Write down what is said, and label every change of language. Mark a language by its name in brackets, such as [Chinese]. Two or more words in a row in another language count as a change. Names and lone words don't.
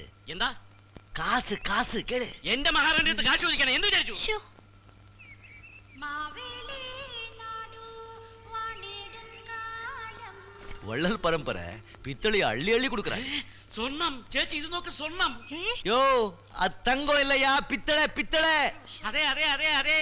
[Malayalam] എന്താ [Tamil] காசு காசு கேளு. [Malayalam] എന്റെ മഹാറാണി അടുത്ത് കാശ് ചോദിക്കണം. എന്ത് വിചാരിച്ചു? ശ്ശോ. [Tamil] வள்ளல் பரம்பரை பித்தளை அள்ளி அள்ளி கொடுக்குறாங்க. [Malayalam] സ്വർണം ചേച്ചി, ഇത് നോക്ക്, സ്വർണം. [Tamil] யோ அது தங்கம் இல்லையா, பித்தளை பித்தளை. [Malayalam] അതെ അതെ അതെ അതെ.